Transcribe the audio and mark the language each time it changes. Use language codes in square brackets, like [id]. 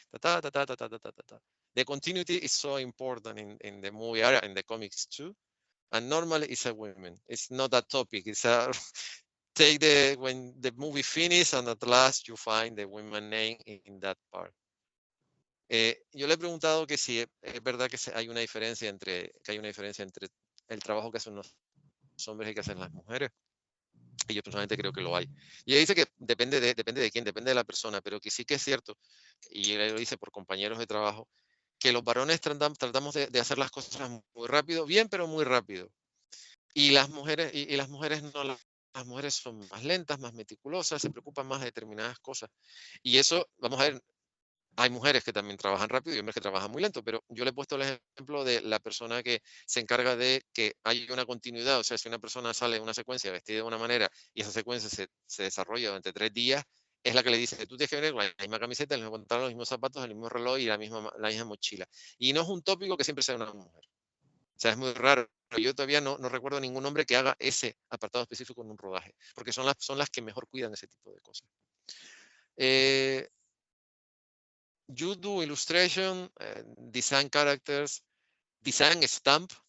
[en] Da, da, da, da, da, da, da, da. The continuity is so important in the movie area, in the comics too. And normally it's a women. It's not a topic. It's a when the movie finishes and at last you find the women name in that part. [es] Yo le he preguntado que si es verdad que hay una diferencia entre el trabajo que hacen los hombres y que hacen las mujeres. Y yo personalmente creo que lo hay. Y ella dice que depende de quién, depende de la persona, pero que sí que es cierto, y él lo dice por compañeros de trabajo, que los varones tratamos de hacer las cosas muy rápido, bien, pero muy rápido. Y las mujeres, las mujeres no, las mujeres son más lentas, más meticulosas, se preocupan más de determinadas cosas. Y eso, vamos a ver, hay mujeres que también trabajan rápido y hombres que trabajan muy lento, pero yo le he puesto el ejemplo de la persona que se encarga de que haya una continuidad. O sea, si una persona sale en una secuencia vestida de una manera y esa secuencia se desarrolla durante 3 días, es la que le dice, tú tienes que venir con la misma camiseta, el mismo pantalón, los mismos zapatos, el mismo reloj y la misma mochila. Y no es un tópico que siempre sea una mujer. O sea, es muy raro. Yo todavía no recuerdo ningún hombre que haga ese apartado específico en un rodaje, porque son las que mejor cuidan ese tipo de cosas. [en] You do illustration, design characters, design stamp.